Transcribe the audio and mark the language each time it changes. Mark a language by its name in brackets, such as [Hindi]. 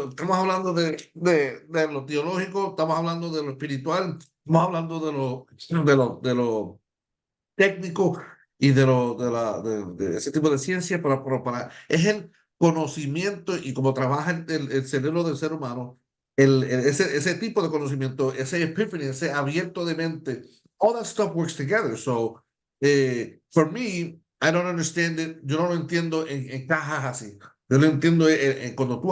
[Spanish] Estamos hablando de lo teológico, estamos hablando de lo espiritual, estamos hablando de lo técnico y de ese tipo de ciencia. Es conocimiento y cómo trabaja el cerebro del ser humano, ese tipo de conocimiento, ese epiphany, ese abierto de mente, [English] all that stuff works together. So, for me, I don't understand it. [Spanish] Yo no lo entiendo en cajas así. Yo lo entiendo cuando tú